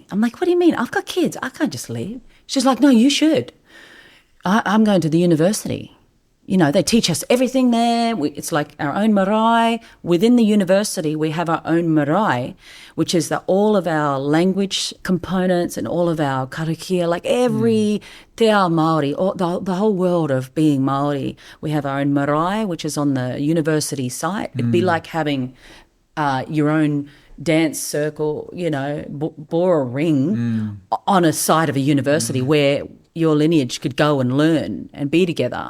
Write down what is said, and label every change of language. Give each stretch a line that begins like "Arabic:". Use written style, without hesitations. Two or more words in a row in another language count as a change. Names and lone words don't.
English: I'm like, what do you mean? I've got kids. I can't just leave. She's like, no, you should. I'm going to the university. They teach us everything there. It's like our own marae. Within the university, we have our own marae, which is all of our language components and all of our karakia, like every
Māori: te ao Māori,
English: the whole world of being Māori. We have our own marae, which is on the university site. It'd be like having your own dance circle, bore a ring on a site of a university where your lineage could go and learn and be together.